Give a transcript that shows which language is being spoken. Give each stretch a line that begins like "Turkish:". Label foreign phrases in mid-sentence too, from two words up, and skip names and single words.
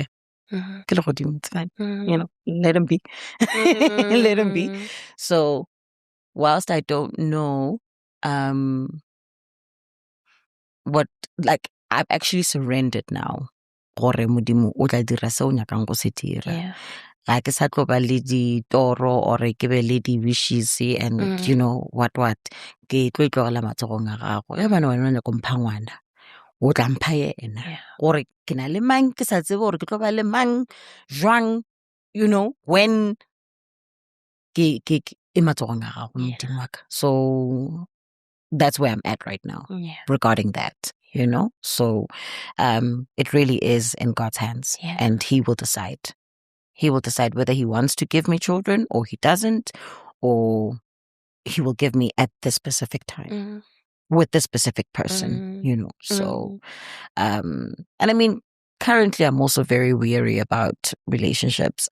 English: It's fine. Let him be. Let him be. So whilst I don't know what, like, I've actually surrendered now. Yeah.
Northern Sotho: Like ke sa tlo ba le ditoro or ke be le di-wishes
English: and what
Northern Sotho: ke tlo itlogela matsogong a gago ge bana wena ne kompha ngwana o tla mpha yena gore ke na le mang ke sa tsebe gore ke tlo ba le mang jwang when ke e matsogong a gago modimo wa ka.
English: So that's where I'm at right now regarding that, so it really is in God's hands and he will decide. He will decide whether he wants to give me children or he doesn't, or he will give me at this specific time with this specific person, So, and I mean, currently I'm also very weary about relationships.